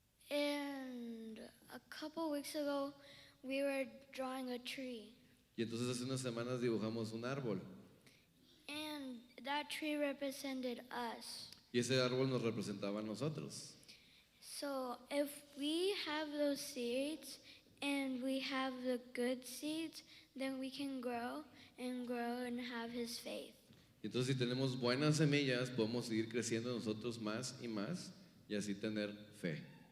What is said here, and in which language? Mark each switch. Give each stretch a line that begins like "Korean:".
English: And a couple weeks ago we were drawing a tree.
Spanish: Y entonces hace unas semanas dibujamos un árbol.
English: And that tree represented us.
Spanish: Y ese árbol nos representaba a nosotros.
English: So if we have those seeds and we have the good seeds, then we can grow and have his faith.
Spanish: Y entonces si tenemos buenas semillas, podemos seguir creciendo nosotros más y así tener fe.